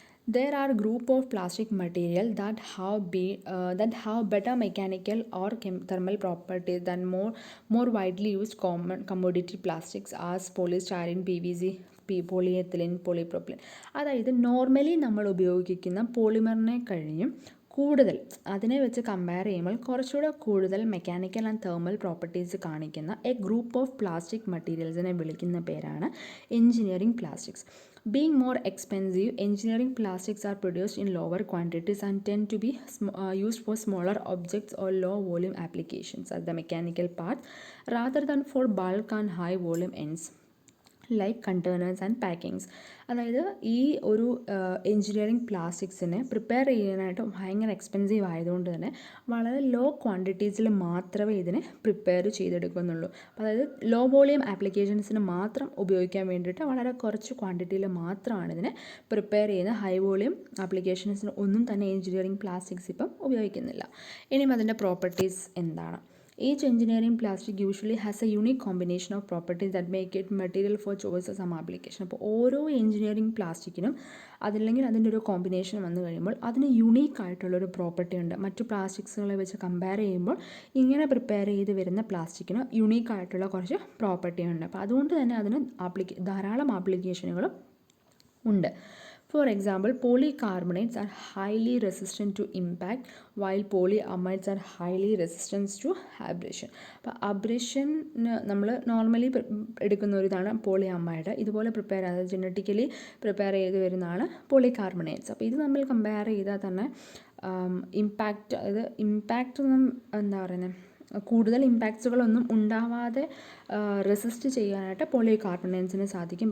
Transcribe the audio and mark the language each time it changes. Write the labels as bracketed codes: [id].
[en] There are group of plastic material that have better mechanical or thermal properties than more widely used common commodity plastics as polystyrene, PVC, polyethylene, polypropylene. [ml] അതായത് normally നമ്മൾ ഉപയോഗിക്കുന്ന പോളിമറിനെ കഴിഞ്ഞും കൂടുതൽ അതിനെ വെച്ച് compare ചെയ്യുമ്പോൾ കുറച്ചുകൂടെ കൂടുതൽ മെക്കാനിക്കൽ ആൻഡ് തെർമൽ പ്രോപ്പർട്ടീസ് കാണിക്കുന്ന എ ഗ്രൂപ്പ് ഓഫ് പ്ലാസ്റ്റിക് മെറ്റീരിയൽസിനെ വിളിക്കുന്ന പേരാണ് engineering plastics. [en] Being more expensive, engineering plastics are produced in lower quantities and tend to be used for smaller objects or low volume applications as the mechanical parts rather than for bulk and high volume ends like containers and packings. [ml] അതായത് ഈ ഒരു engineering പ്ലാസ്റ്റിക്സിനെ prepare ചെയ്യാനായിട്ട് ഭയങ്കര expensive ആയതുകൊണ്ട് തന്നെ വളരെ law ക്വാണ്ടിറ്റീസിൽ മാത്രമേ ഇതിനെ പ്രിപ്പയർ ചെയ്തെടുക്കുന്നുള്ളൂ. അതായത് ലോ വോളിയം ആപ്ലിക്കേഷൻസിന് മാത്രം ഉപയോഗിക്കാൻ വേണ്ടിയിട്ട് വളരെ കുറച്ച് ക്വാണ്ടിറ്റിയിൽ മാത്രമാണ് ഇതിനെ പ്രിപ്പയർ ചെയ്യുന്ന. ഹൈ വോളിയം ആപ്ലിക്കേഷൻസിന് ഒന്നും തന്നെ എൻജിനീയറിംഗ് പ്ലാസ്റ്റിക്സ് ഇപ്പം ഉപയോഗിക്കുന്നില്ല. ഇനിയും അതിൻ്റെ പ്രോപ്പർട്ടീസ് എന്താണ്? [en] Each engineering plastic usually has a unique combination of properties that make it material for choice of some application. [ml] അപ്പോൾ ഓരോ എൻജിനീയറിംഗ് പ്ലാസ്റ്റിക്കിനും അതല്ലെങ്കിൽ അതിൻ്റെ ഒരു കോമ്പിനേഷൻ വന്നു കഴിയുമ്പോൾ അതിന് യുണീക്ക് ആയിട്ടുള്ളൊരു പ്രോപ്പർട്ടി ഉണ്ട്. മറ്റു പ്ലാസ്റ്റിക്സുകളെ വെച്ച് കമ്പയർ ചെയ്യുമ്പോൾ ഇങ്ങനെ പ്രിപ്പയർ ചെയ്ത് വരുന്ന പ്ലാസ്റ്റിക്കിന് യുണീക്ക് ആയിട്ടുള്ള കുറച്ച് പ്രോപ്പർട്ടി ഉണ്ട്. അപ്പോൾ അതുകൊണ്ട് തന്നെ അതിന് ധാരാളം ആപ്ലിക്കേഷനുകളും ഉണ്ട്. [en] For example, polycarbonates are highly resistant to impact, while polyamides are highly resistant to abrasion. [ml] അപ്പോൾ അബ്രേഷന് നമ്മൾ നോർമലി എടുക്കുന്ന ഒരു ഇതാണ് പോളിഅമൈഡ്. ഇതുപോലെ പ്രിപ്പയർ അതായത് ജനറ്റിക്കലി പ്രിപ്പയർ ചെയ്ത് വരുന്നതാണ് പോളികാർബണേറ്റ്സ്. അപ്പോൾ ഇത് നമ്മൾ കമ്പയർ ചെയ്താൽ തന്നെ ഇമ്പാക്റ്റ്, അതായത് ഇമ്പാക്റ്റ് ഒന്നും എന്താ പറയുന്നത്, കൂടുതൽ ഇമ്പാക്ട്സുകളൊന്നും ഉണ്ടാവാതെ റെസിസ്റ്റ് ചെയ്യാനായിട്ട് പോളികാർബണേറ്റ്സിന് സാധിക്കും.